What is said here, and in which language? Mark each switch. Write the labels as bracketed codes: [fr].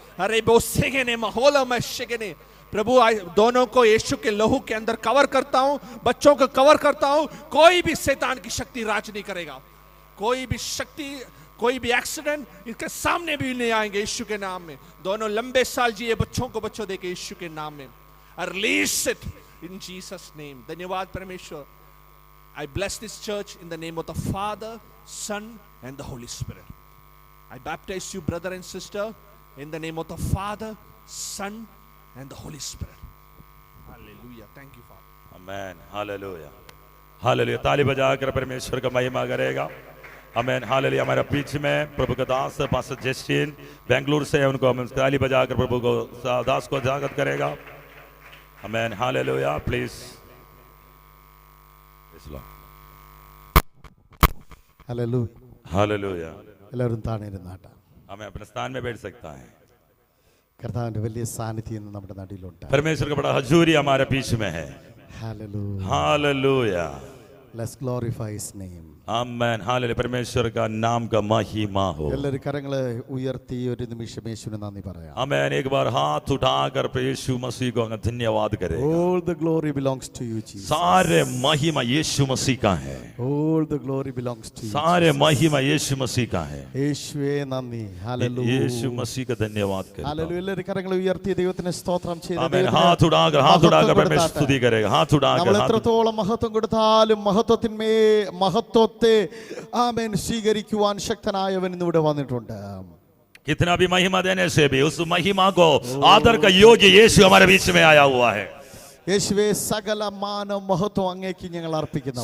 [hi] अरे वो सेगने माहौल में शिकने प्रभु दोनों को यीशु के लहू के अंदर कवर करता हूं, बच्चों को कवर करता हूं। कोई भी शैतान की शक्ति राज नहीं करेगा, कोई भी शक्ति, कोई भी एक्सीडेंट इसके सामने भी नहीं आएंगे यीशु के नाम में। दोनों लंबे साल जिए, बच्चों को बच्चों देके यीशु के नाम में। [en] Release it in Jesus name। [hi] धन्यवाद परमेश्वर। [en] I bless this church in the name of the Father, Son and the Holy Spirit। I baptize you brother and sister in the name of the Father, Son and the Holy Spirit। Hallelujah। Thank you Father। Amen। Hallelujah। Hallelujah। [hi] ताली बजाकर परमेश्वर का महिमा करेगा। [en] Amen। Hallelujah। [hi] हमारे बीच में प्रभु का दास pastor Justin Bengaluru से, उनको हम ताली बजाकर प्रभु को दास को स्वागत करेगा। [en] Amen। Hallelujah। Please। Hallelujah। Hallelujah। [ml] എല്ലാവരും താഴെ ഇരുന്നാട്ടെ। [hi] हमें अपने स्थान में बैठ सकता है। [ml] കർത്താവിന്റെ വലിയ സാന്നിധ്യം നമ്മുടെ നടുവിലുണ്ട്। [hi] परमेश्वर का बड़ा हजूरी हमारे बीच में है। [en] Hallelujah। Hallelujah। Let's glorify his name। [hi] Amen hallelujah परमेश्वर का नाम का महिमा हो [ml] എല്ലാവരും കരങ്ങളെ ഉയർത്തി ഒരു നിമിഷം യേശുവിന് നന്ദി പറയാം. [hi] आमेन एक बार हाथ उठाकर यीशु मसीह को धन्यवाद करें [en] All the glory belongs to you, Jesus. [hi] सारे महिमा यीशु मसीह का है [en] All the glory belongs to you. [hi] सारे महिमा यीशु मसीह का है [ml] യേശുവേ നന്ദി. ഹല്ലേലൂയ. [hi] यीशु मसीह का धन्यवाद करें [ml] ഹല്ലേലൂയ. എല്ലാവരും കരങ്ങളെ ഉയർത്തി ദൈവത്തിന് സ്തോത്രം ചെയ്ത് [hi] आमेन हाथ उठाकर परमेश्वर स्तुति करेगा हाथ [ml] നമ്മൾ [hi] उठाकर [ml] എത്രത്തോളം മഹത്വം കൊടുത്താലും മഹത്വത്തെ ആമേൻ സ്വീകരിക്കുവാൻ ശക്തനായവൻ ഇന്നിവിടെ വന്നിട്ടുണ്ട്. [hi] कितना भी महिमा देने से भी उस महिमा को आदर का योग्य यीशु हमारे बीच में आया हुआ है [ml] യേശുവേ സകല മാനം മഹത്വം അങ്ങേക്ക് ഞങ്ങൾ അർപ്പിക്കുന്നു.